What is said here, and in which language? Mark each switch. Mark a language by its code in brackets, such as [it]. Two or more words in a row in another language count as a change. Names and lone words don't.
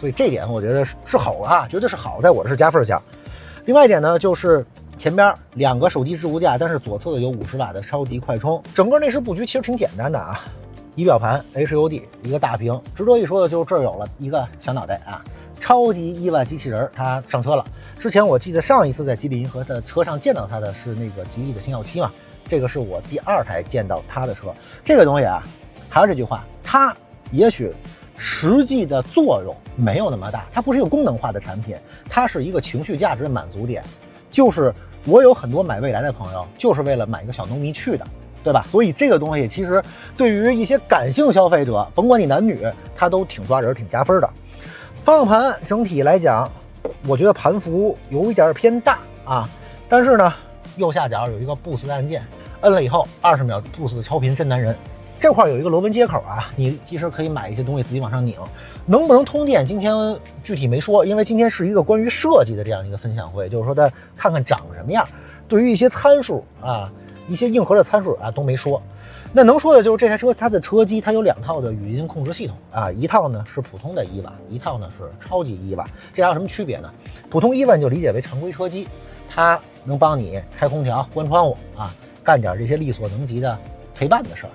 [zh] 所以這點我覺得是好啊，絕對是好，在我這是加分項。另外一點呢，就是前邊2個手機置物架，但是左側的有50瓦的超級快充。整個內飾布局其實挺簡單的啊，儀表盤 HUD 一個大屏，值得一說的就是這兒有了一個小腦袋啊，超級億萬機器人它上車了。之前我記得上一次在吉利銀河的車上見到它的是那個吉利的星耀7嘛，這個是我第2台見到它的車。這個東西啊，還是這句話，它也許實際的作用沒有那麼大，它不是一個功能化的產品，它是一個情緒價值的滿足點。就是我有很多買蔚來的朋友，就是為了買一個小農民去的，對吧？所以這個東西其實對於一些感性消費者，甭管你男女，它都挺抓人、挺加分的。方向盤整體來講，我覺得盤幅有一點偏大啊，但是呢，右下角有一個 Boost 按鍵，摁了以後20秒 Boost 的超頻真男人。這塊有一個螺紋接口啊，你其實可以買一些東西自己往上擰。能不能通電？今天具體沒說，因為今天是一個關於設計的這樣一個分享會，就是說它看看長什麼樣。對於一些參數啊，一些硬核的參數啊都沒說。那能说的就是这台車，它的车机它有2套的语音控制系统啊，一套呢是普通的伊万，一套呢是超级伊万。这俩有什么区別呢？普通伊万就理解为常规车机，它能帮你开空調、關窗戶啊，幹點這些力所能及的陪伴的事兒。